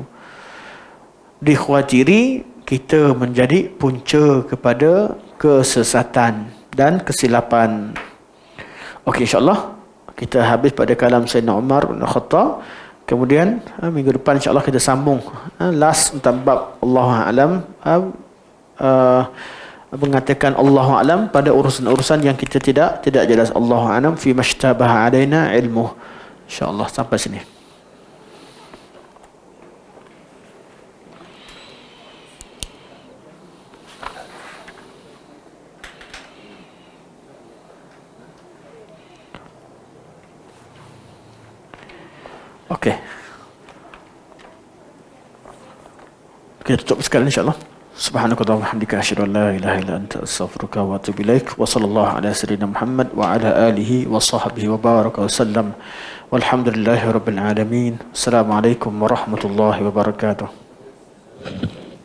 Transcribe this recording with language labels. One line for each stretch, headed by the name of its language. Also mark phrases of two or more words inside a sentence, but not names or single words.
Malay: Dikhawatiri kita menjadi punca kepada kesesatan dan kesilapan. Okey, insyaAllah kita habis pada kalam Sayyidina Umar bin Khattab. Kemudian minggu depan insyaAllah kita sambung last tentang bab
Arabic: الله أعلم,
Malay: mengatakan
Arabic: الله أعلم
Malay: pada urusan-urusan yang kita tidak jelas.
Arabic: الله أعلم في مشتبه علينا علم.
Malay: InsyaAllah sampai sini. Okey. Kita tutup sekarang insyaAllah.
Arabic: سبحانك اللهم وبحمدك أشهد أن لا إله إلا أنت أستغفرك وأتوب إليك. وصلى الله على سيدنا محمد وعلى آله وصحبه وبارك وسلم. والحمد لله رب العالمين السلام عليكم ورحمة الله وبركاته.